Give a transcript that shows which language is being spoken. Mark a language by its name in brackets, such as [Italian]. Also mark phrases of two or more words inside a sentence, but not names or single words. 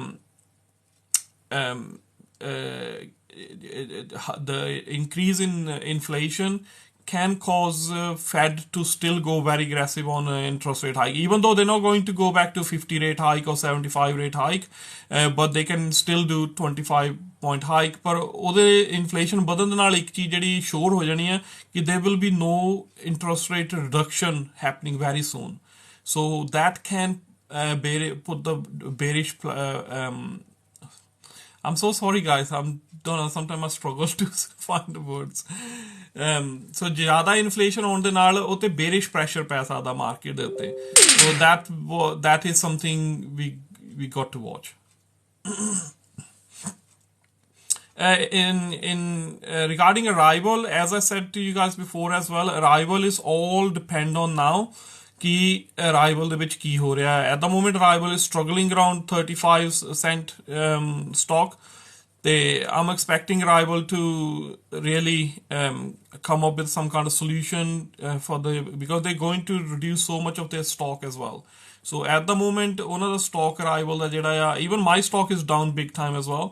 [English] the increase in inflation can cause Fed to still go very aggressive on interest rate hike, even though they're not going to go back to 50 rate hike or 75 rate hike, but they can still do 25 point hike. [Punjabi] ਪਰ ਉਹਦੇ inflation ਵਧਣ ਦੇ ਨਾਲ ਇੱਕ ਚੀਜ਼ ਜਿਹੜੀ sure ਹੋ ਜਾਣੀ ਹੈ ਕਿ [English] there will be no interest rate reduction happening very soon. So that can put the bearish I'm so sorry guys, sometimes I struggle to find the words. [Punjabi] So ज़्यादा inflation होने ਦੇ ਨਾਲ ਉਹ ਤੇ [English] bearish pressure [Punjabi] ਪੈ ਸਕਦਾ market ਦੇ ਉੱਤੇ. [English] So that is something we got to watch. Regarding arrival, as I said to you guys before as well, arrival is all depend on now कि arrival [Punjabi] ਦੇ ਵਿੱਚ ਕੀ ਹੋ ਰਿਹਾ ਹੈ. [English] At the moment arrival is struggling around 35 cent stock. I'm expecting arrival to really come up with some kind of solution because they're going to reduce so much of their stock as well. So at the moment, one of the stock arrival even my stock is down big time as well.